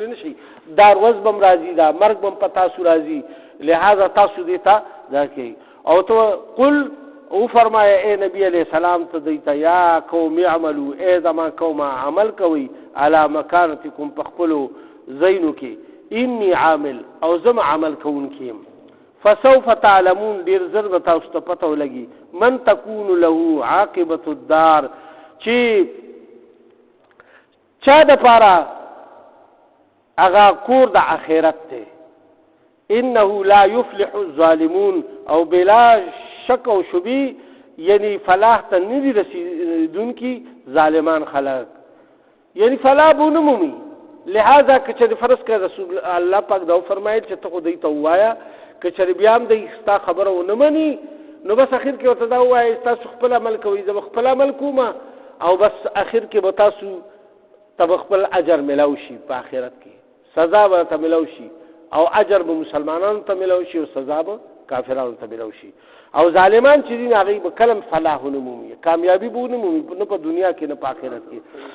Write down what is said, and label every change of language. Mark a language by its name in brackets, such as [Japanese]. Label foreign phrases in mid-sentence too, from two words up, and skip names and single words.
[Pashto] نه شي دا ورځ بم راځي دا مرګ بم په تاسو راځي لہذا تاسو دې ته دا کوي او ته قل او فرمایا اے نبی [Arabic] علیہ السلام [Pashto] ته دیتا [Arabic] یا قوم اعملوا [Pashto] اے زما قوم عمل کوي [Arabic] علی مکانتکم [Pashto] پخپلو زینو کې [Arabic] انی عامل [Pashto] او زما عمل کوونکی [Arabic] فسوف تعلمون [Pashto] ډیر زر به تاسو ته پته ولګي [Arabic] من تكون له عاقبه الدار [Pashto] چې چا د پاره هغه کور د آخرت ته [Arabic] انه لا يفلح الظالمون [Pashto] او بلا شک او شبی یعنی فلاح ته ندی رسیدونکي ظالمان خلق یعنی فلاح بونمومي لہذا که چې فرض کړه رسول الله پاک دا فرمایي چې ته خو دې ته وایا که چې بیا هم دې ستا خبره ونه مني نو بس اخر کې ورته دا وایي تاسو خپل عمل کوئ زه خپل عمل کوم او بس اخر کې به تاسو ته خپل اجر ملاو شي په آخرت کې سزا به ته ملاو شي او اجر به مسلمانانو ته ملاو شي او سزا به کافرانو ته ملاو شي او ظالمان چې دین هغه به کلم فلاح ونه مومي کامیابی به ونه مومي نه په دنیا کې نه په آخرت کې